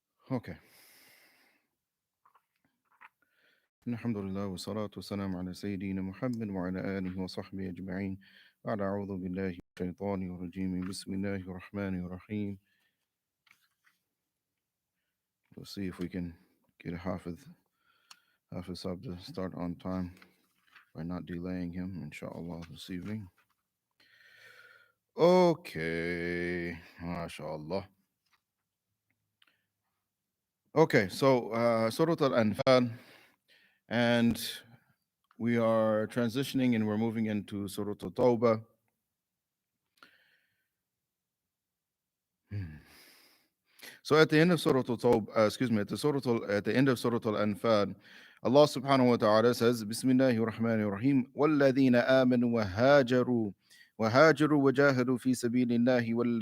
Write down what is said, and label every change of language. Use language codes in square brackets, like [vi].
[en] Okay. [ar] الحمد لله والصلاة والسلام على سيدنا محمد وعلى آله وصحبه أجمعين. بعد أعوذ بالله من الشيطان الرجيم. بسم الله الرحمن الرحيم. [en] Let's see if we can get a Hafiz Sab to start on time by not delaying him, inshallah, this evening. Okay, mashallah. Okay, so Surah Al-Anfal, and we are transitioning and we're moving into Surah Al-Tawbah. Hmm. So at the end of Surah Al-Tawbah, at the end of Surah Al-Anfal, Allah subhanahu wa ta'ala says, [ar] Bismillahir Rahmanir Rahim, وَالَّذِينَ آمَنُوا وَهَاجَرُوا وَجَاهَدُوا فِي سَبِيلِ اللَّهِ